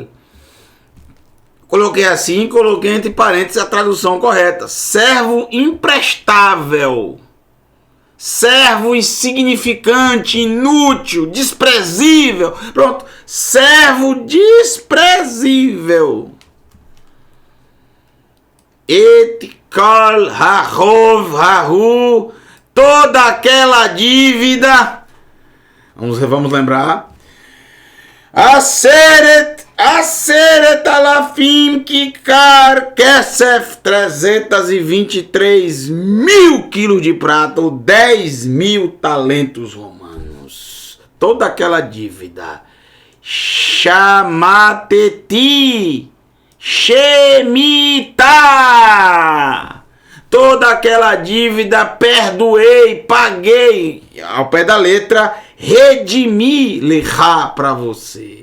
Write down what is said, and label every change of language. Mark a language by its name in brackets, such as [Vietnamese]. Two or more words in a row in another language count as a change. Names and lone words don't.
[Portuguese] Coloquei assim, coloquei entre parênteses a tradução correta. Servo imprestável. Servo insignificante, inútil, desprezível. Pronto, servo desprezível. [Hebrew] את כל החוב ההוא, [Portuguese] toda aquela dívida. Vamos lembrar. [Hebrew] עשרת אלפים כיכר כסף, [Portuguese] 323 mil quilos de prata, ou 10 mil talentos romanos. Toda aquela dívida. [Hebrew] שמטתי, שמיטה. [Portuguese] Toda aquela dívida perdoei, paguei, ao pé da letra, redimi lechá para você.